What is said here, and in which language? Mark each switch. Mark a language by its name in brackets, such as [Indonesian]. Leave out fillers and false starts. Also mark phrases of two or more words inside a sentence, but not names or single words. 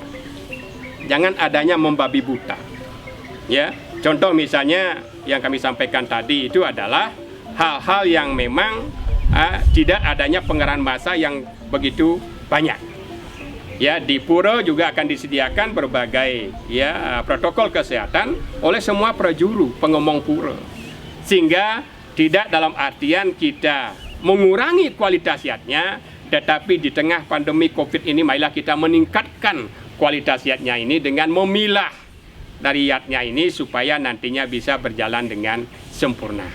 [Indonesian] Jangan adanya membabi buta. Ya, contoh misalnya yang kami sampaikan tadi itu adalah hal-hal yang memang tidak adanya pengerahan massa yang begitu banyak. Ya, di pura juga akan disediakan berbagai ya protokol kesehatan oleh semua prajuru pengomong pura. Sehingga tidak dalam artian kita mengurangi kualitas yatnya, tetapi di tengah pandemi Covid ini marilah kita meningkatkan kualitas yatnya ini dengan memilah dari yatnya ini supaya nantinya bisa berjalan dengan sempurna.